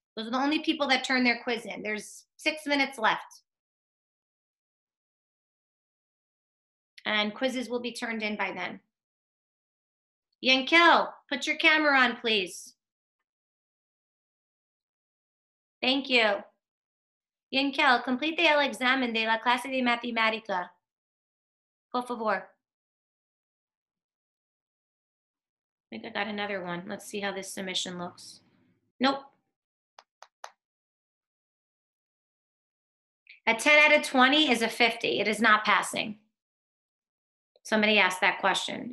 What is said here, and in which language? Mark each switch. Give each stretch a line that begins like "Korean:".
English: Those are the only people that turned their quiz in. There's 6 minutes left. And quizzes will be turned in by then. Yankel, put your camera on, please. Thank you.
Spanish: Yankel, complete el examen de la clase de matemática. Por favor.
English: I think I got another one. Let's see how this submission looks. Nope. A 10 out of 20 is a 50. It is not passing. Somebody asked that question.